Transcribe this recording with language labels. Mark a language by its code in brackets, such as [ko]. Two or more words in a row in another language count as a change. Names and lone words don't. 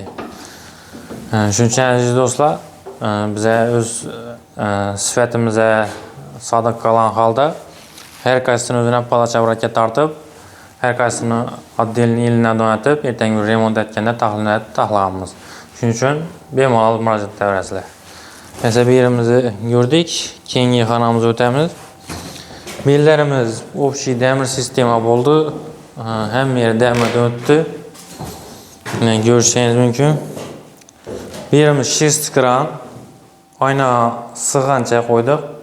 [uz] Shuning uchun aziz do'stlar, biz o'z sifatimizga sodiq qolgan holda har qaysisini o'zini podach obrotka tortib, har qaysisini отдельный ilindan donatib, ertangi remont etganda taxlaymiz. Shuning uchun bemalol murojaat qilaverasizlar. Mesela bir yerimizi gördük. Keyingi xonamizga o'tamiz. Bellarimiz общий demir sistema bo'ldi. Hamma yer demirdan o'tdi. Mana ko'rishingiz mumkin. Bu yerimiz shest kran. Oyna sig'ancha qo'ydik.